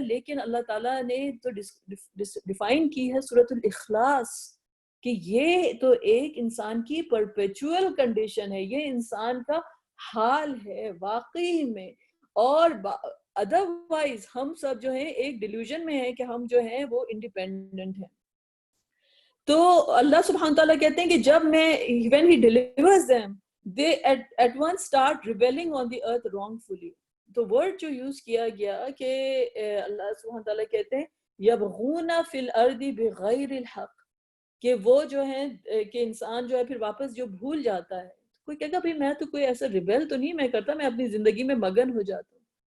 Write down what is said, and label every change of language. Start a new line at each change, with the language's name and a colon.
Urdu: لیکن اللہ تعالیٰ نے تو ڈیفائن کی ہے سورۃ الاخلاص کہ یہ تو ایک انسان کی پرپیچول کنڈیشن ہے، یہ انسان کا حال ہے واقعی میں. اور ادروائز ہم سب جو ہیں ایک ڈیلیوژن میں ہیں کہ ہم جو ہیں وہ انڈیپینڈنٹ ہیں. تو اللہ سبحانہ تعالیٰ کہتے ہیں کہ جب میں
English: when he delivers them they at once start rebelling on the earth wrongfully.
Urdu: تو ورڈ جو یوز کیا گیا کہ اللہ سبحانہ تعالیٰ کہتے ہیں
Arabic: یبغون فی الارض بغیر الحق،
Urdu: کہ وہ جو ہیں کہ انسان جو ہے پھر واپس جو بھول جاتا ہے. کوئی کہے گا بھئی میں تو کوئی ایسا ریبیل تو نہیں میں کرتا، میں اپنی زندگی میں مگن ہو جاتا ہوں.